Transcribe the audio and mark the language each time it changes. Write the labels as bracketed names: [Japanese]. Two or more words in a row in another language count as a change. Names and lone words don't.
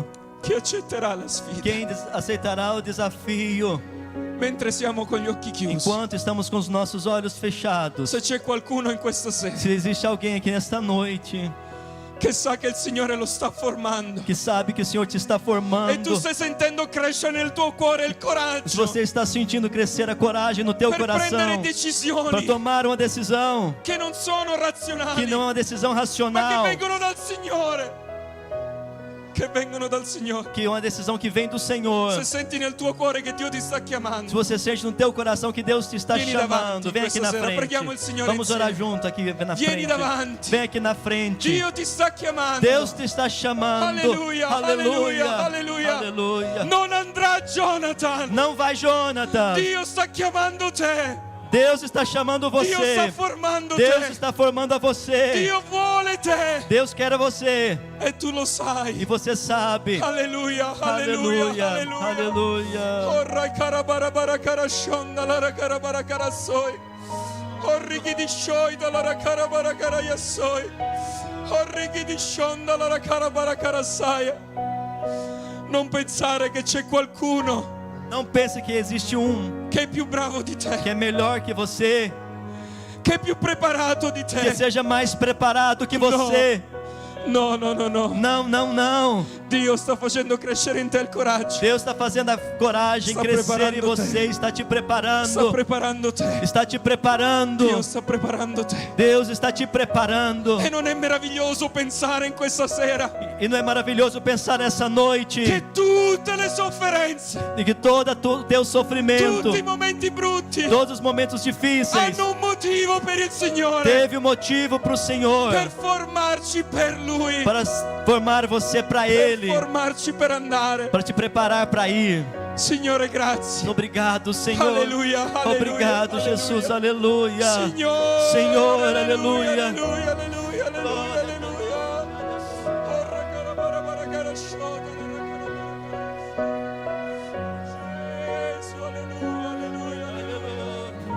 [Italian] Chi accetterà la sfida? [Portuguese] Quem aceitará o desafio? [Italian] Mentre siamo con gli occhi chiusi. [Portuguese] Enquanto estamos com os nossos olhos fechados. [Italian] Se c'è qualcuno in questa sera [Portuguese] Se existe alguém aqui nesta noite [Italian] che sa che il Signore lo sta formando [Portuguese] que sabe que o Senhor te está [Italian] e tu [Portuguese] formando, [Italian] stai sentendo crescere nel tuo cuore il [Portuguese] se [Italian] coraggio [Portuguese] você está sentindo crescer a coragem no teu [Italian] per prendere [Portuguese] coração para [Italian] decisioni [Portuguese] tomar uma decisão [Italian] che non sono razionali, [Portuguese] que não é uma decisão [Italian] ma che [Portuguese] racional, [Italian] vengono dal Signore, che vengono dal Signore. [Portuguese] que é uma decisão que vem do Senhor. [Italian] Se senti nel tuo cuore che Dio ti sta [Portuguese] Se [Italian] chiamando, [Portuguese] você sente no teu coração que Deus te está [Italian] Vieni [Portuguese] chamando, [Italian] davanti [Portuguese] vem aqui [Italian] questa [Portuguese] na [Italian] sera, preghiamo il [Portuguese] frente. [Italian] Signore [Portuguese] Vamos orar [Italian] insieme. [Portuguese] junto aqui na [Italian] Vieni [Portuguese] frente. [Italian] davanti. [Portuguese] Vem aqui na frente. [Italian] Dio ti sta chiamando. [Portuguese] Deus te está chamando. [Italian] Alleluia, alleluia, alleluia. [Portuguese] Aleluia. [Italian] Non andrà Jonathan. [Portuguese] Não vai, Jonathan. [Italian] Dio sta chiamando te. [Portuguese] Deus está chamando [Italian] Dio sta [Portuguese] você. [Italian] formando [Portuguese] Deus [Italian] te. [Portuguese] está formando a você. [Italian] Dio vuole te. [Portuguese] Deus quer a você. [Italian] E tu lo [Portuguese] E [Italian] sai. [Portuguese] você sabe. [Italian] Alleluia, alleluia, [Portuguese] Aleluia. [Italian] alleluia. [Portuguese] Aleluia. Orra carabara carashonda la carabara carasoi. Orri chi di scioida la carabara caraiasoi. Orri chi di shonda la carabara carasaia. [Italian] Non pensare che c'è qualcuno [Portuguese] Não pense que existe [Italian] che è più bravo di [Portuguese] que [Italian] te, [Portuguese] é melhor que você, [Italian] che è più preparato di [Portuguese] que [Italian] te. [Portuguese] seja mais preparado que você. [Italian] No, no, no, no. [Portuguese] Não, não, não. [Italian] Dio sta facendo crescere in te il coraggio. [Portuguese] Deus está fazendo a coragem Está crescer em preparando você, está te preparando. [Italian] Sta preparando te. [Portuguese] Está te preparando. [Italian] Dio sta preparando te. [Portuguese] Deus está te preparando. [Italian] E non è meraviglioso pensare in questa sera [Portuguese] E não é maravilhoso pensar nessa noite [Italian] che tutte le sofferenze, [Portuguese] de que todo o teu sofrimento, [Italian] tutti i momenti brutti [Portuguese] todos os momentos difíceis, [Italian] hanno un motivo per il Signore, [Portuguese] teve um motivo para o Senhor, [Italian] per formarci per Lui, [Portuguese] para formar você para [Italian] per [Portuguese] Ele, [Italian] formarci per andare. [Portuguese] para te preparar para ir. [Italian] Signore, grazie. [Portuguese] Obrigado, Senhor. [Italian] Alleluia, alleluia, [Portuguese] Obrigado, [Italian] alleluia. [Portuguese] Jesus. Aleluia. [Italian] Signore, Signore, alleluia, alleluia. alleluia, alleluia, alleluia, alleluia. Orra carabara baragara shoda, Gesù, alleluia, alleluia, alleluia.